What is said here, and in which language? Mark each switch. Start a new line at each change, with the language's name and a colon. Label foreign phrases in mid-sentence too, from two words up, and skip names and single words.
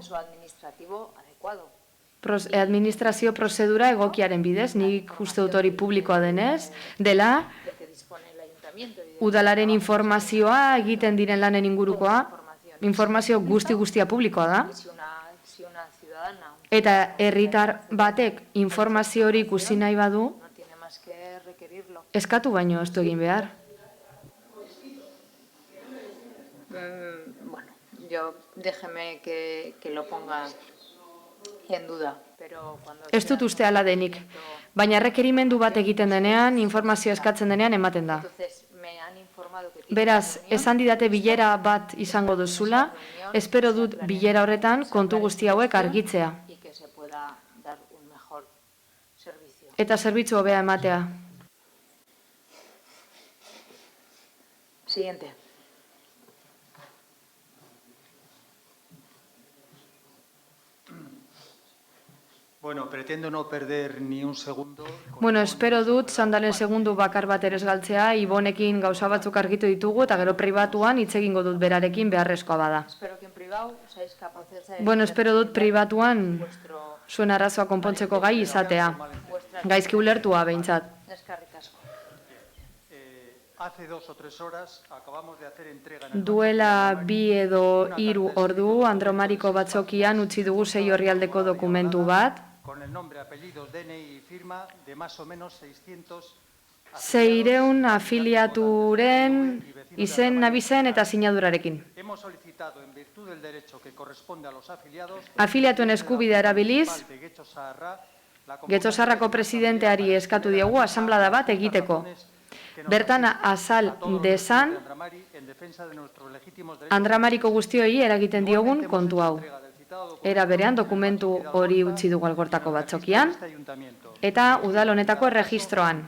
Basque: Administrazio prozedura egokiaren bidez, nik uste dut hori publikoa denez, dela, udalaren informazioa egiten diren lanen ingurukoa, informazio guztia publikoa da. Eta herritar batek informazio hori ikusi nahi badu, eskatu baino ez du egin behar.
Spanish: Bueno, yo déjeme que lo ponga en duda.
Basque: Ez dut uste ala denik, baina errekerimendu bat egiten denean, informazio eskatzen denean ematen da. Beraz, esan didate bilera bat izango duzula, espero dut bilera horretan kontu guzti hauek argitzea. eta zerbitzu hobea ematea.
Spanish: Siguiente. Bueno, pretendo no perder ni un segundo.
Basque: Bueno, espero dut sandalen segundu bakar bat ere ez galtzea, Ibonekin gauza batzuk argitu ditugu eta gero pribatuan hitz egingo dut berarekin beharrezkoa bada. Bueno, espero dut pribatuan zuen arazoa konpontzeko gai izatea. Gaizki ulertua behintzat.
Spanish: Hace 2 o 3 horas acabamos de hacer entrega en el
Basque: Duela 2 edo 3 ordu Andromariko batzokian utzi dugu 6 orrialdeko dokumentu bat.
Spanish: con el nombre, apellidos, DNI y firma de más o menos 600
Basque: 600 afiliaturen izen, nabizen eta sinadurarekin.
Spanish: Hemos solicitado en virtud del derecho que corresponde a los afiliados
Basque: Afiliatuen eskubidea erabiliz,
Spanish: de Getxo Zaharra,
Basque: Getxosarrako presidenteari eskatu diogu asanblada bat egiteko. Bertan azal dezan Andramariko guztioi eragiten diogun kontu hau. Era berean dokumentu hori utzi dugu Algortako batzokian eta udal honetako erregistroan.